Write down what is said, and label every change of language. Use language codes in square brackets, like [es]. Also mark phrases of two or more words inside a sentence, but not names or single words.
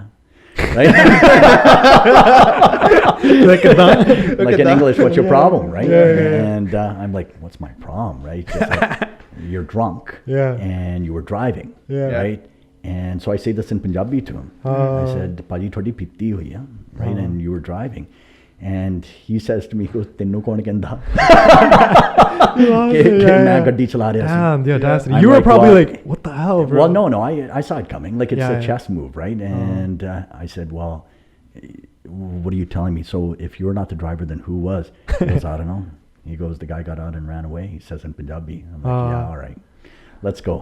[en] Right? Like in English, what's your problem, right? And I'm like, what's my problem, right? Just like, you're drunk and you were driving, right? And so I say this in Punjabi to him. I said, [pa] "ਪਾਜੀ, ਥੋੜੀ ਪੀਤੀ ਹੋਈ ਹੈ, [en] right? And you were driving." And he says to me, he goes, [pa] "ਤੈਨੂੰ ਕੌਣ ਕਹਿੰਦਾ?" [hi] मैं गड्डी चला रहा था. [en] Damn, the audacity. I'm You were like, probably well, like, what the hell, bro? Well, no, I saw it coming. Like, it's a chess move, right? And I said, well, what are you telling me? So if you're not the driver, then who was? He goes, I don't know. He goes, the guy got out and ran away. He says in Punjabi. I'm like, yeah, all right. Let's go.